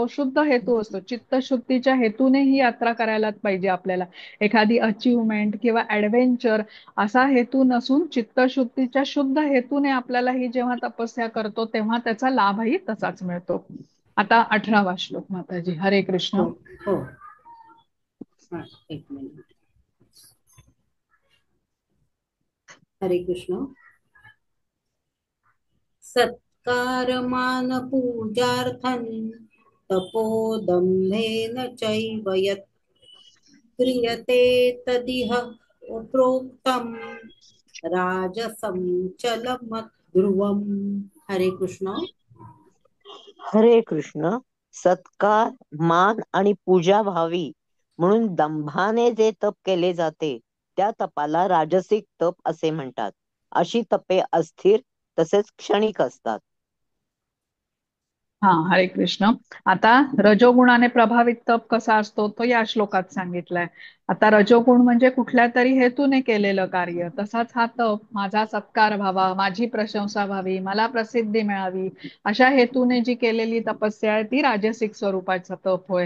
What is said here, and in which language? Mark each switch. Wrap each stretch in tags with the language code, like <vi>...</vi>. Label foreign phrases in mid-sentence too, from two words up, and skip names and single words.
<mr>शुद्ध हेतू असतो. चित्तशुद्धीच्या हेतूने ही यात्रा करायलाच पाहिजे आपल्याला. एखादी अचीवमेंट किंवा ऍडव्हेंचर असा हेतू नसून चित्तशुद्धीच्या शुद्ध हेतूने आपल्याला ही जेव्हा तपस्या करतो तेव्हा त्याचा लाभही तसाच मिळतो. आता 18वा श्लोक माताजी. हरे कृष्ण. हो हो. हा, एक मिनिट. हरे कृष्ण.</mr> <sa>सत्कारमान पूजार्थं तपोदम्भेन चैव यत् क्रियते तदिह प्रोक्तं राजसं चलमध्रुवम्.</sa> <mr>हरे कृष्ण. हरे कृष्ण. सत्कार, मान आणि पूजा व्हावी म्हणून दंभाने जे तप केले जाते त्या तपाला राजसिक तप असे म्हणतात. अशी तपे अस्थिर तसेच क्षणिक असतात. हा, हरे कृष्ण. आता रजोगुणाने प्रभावित तप कसा असतो तो या श्लोकात सांगितलाय. आता रजोगुण म्हणजे कुठल्या तरी हेतूने केलेलं कार्य. तसाच हा तप माझा सत्कार व्हावा, माझी प्रशंसा व्हावी, मला प्रसिद्धी मिळावी अशा हेतूने जी केलेली तपस्या आहे ती राजसिक स्वरूपाचा तप होय.</mr>